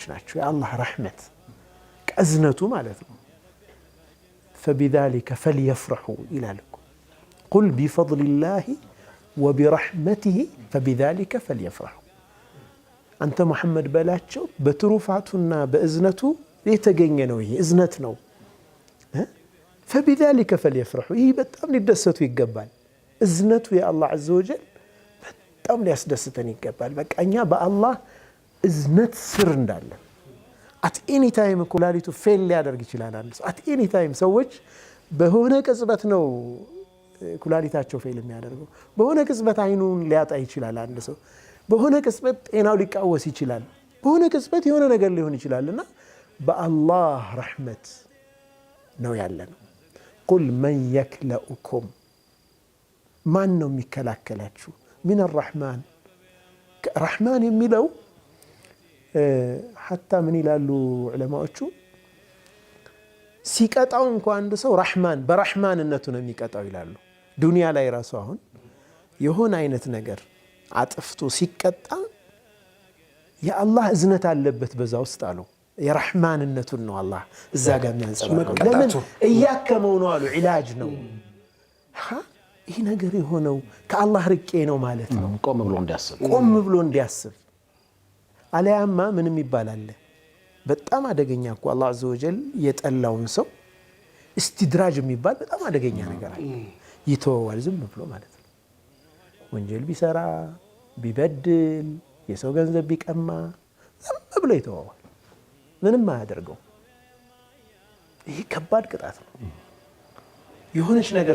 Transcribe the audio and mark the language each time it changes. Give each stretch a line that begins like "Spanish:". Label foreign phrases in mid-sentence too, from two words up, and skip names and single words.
Amharic: ናቸው የአላህ ረሕመት ቀዝነቱ ማለት ነው
Arabic: فبذلك فليفرحوا
Amharic: ይላል
Arabic: قل بفضل الله وبرحمته فبذلك فليفرحوا
Amharic: አንተ መሐመድ በላቸው በትሩፋቱና በእዝነቱ የተገኘ ነው ይሄ እዝነት ነው
Arabic: فبذلك فليفرحوا
Amharic: ይሄ በጣም ሊደሰቱ ይገባል እዝነቱ የአላህ
Arabic: عز وجل
Amharic: በጣም ሊያስደስተን ይገባል በቃ እኛ በአላህ እዝነት ስር እንዳለን
English: at any time
Amharic: ኩላሊቱ ፌል ሊያደርግ ይችላል
English: at any time
Amharic: ሰዎች በሆነ ቅጽበት ነው ኩላሊታቸው ፌል የሚያደርገው በሆነ ቅጽበት አይኑን ሊያጣ ይችላል አንድ ሰው በሆነ ቅጽበት ጤናው ሊቃወስ ይችላል በሆነ ቅጽበት የሆነ ነገር ሊሆን ይችላልና በአላህ ረሕመት ነው ያለነው
Arabic: قل من يكلؤكم
Amharic: ማን ነው የሚከላከላችሁ
Arabic: من الرحمن
Amharic: رحمن የሚለው
Arabic: حتى من
Amharic: ይላሉ ዑለማዎቹ ሲቀጣው እንኳን አንድ ሰው ረሕማን በረሕማንነቱ ነው የሚቀጣው ይላሉ ዱንያ ላይ ራሱ አሁን የሆነ አይነት ነገር አጥፍቶ ሲቀጣ የአላህ እዝነት አለበት በዛ ውስጥ አሉ የረሕማንነቱን ነው አላህ እዛ ጋር የሚያንጸባርቀው ለምን እያከመው ነው አሉ ዒላጅ ነው ይሄ ነገር የሆነው ከአላህ ርቄ ነው ማለት ነው ቆም ብሎ እንዲያስብ አለያማ ምንም ይባላል በጣም አደገኛ እኮ አላህ
Arabic: عز وجل
Amharic: የጠላውን ሰው استدراج የሚባል በጣም አደገኛ ነገር አለ ይተወዋል ዝም ብሎ ማለት ነው ወንጀል ቢሰራ ቢበድል የሰው ገንዘብ ቢቀማ ዝም ብሎ ይተወዋል ምንም አያደርገው ይሄ ከባድ ቅጣት ነው የሆነች ነገር